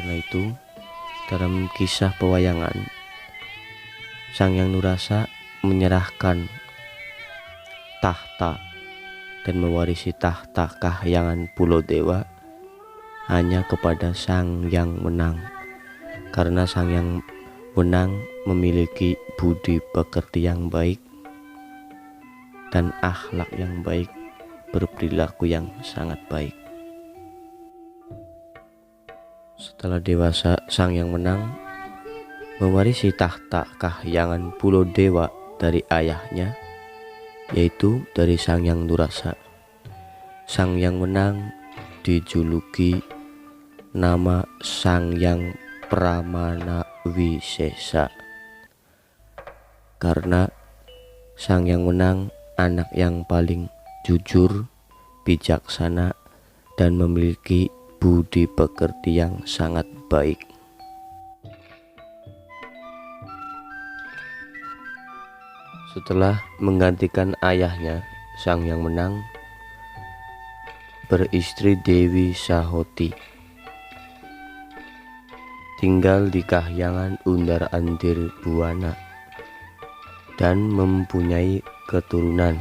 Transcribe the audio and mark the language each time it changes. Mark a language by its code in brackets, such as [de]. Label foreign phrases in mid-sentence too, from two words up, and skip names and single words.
[id] Karena itu dalam kisah pewayangan, Sang Hyang Nurasa menyerahkan tahta dan mewarisi tahta kahyangan Pulau Dewa hanya kepada Sang Hyang Wenang, karena Sang Hyang Wenang memiliki budi pekerti yang baik dan akhlak yang baik, berperilaku yang sangat baik. Setelah dewasa, Sang Hyang Wenang mewarisi tahta kahyangan Pulau Dewa dari ayahnya, yaitu dari Sang Hyang Nurasa. Sang Hyang Wenang dijuluki nama Sang Hyang Pramana Wisesa karena Sang Hyang Wenang anak yang paling jujur, bijaksana, dan memiliki budi pekerti yang sangat baik. Setelah menggantikan ayahnya, Sang Hyang Wenang beristri Dewi Sahoti, tinggal di kahyangan Undar Andir Buwana, dan mempunyai keturunan.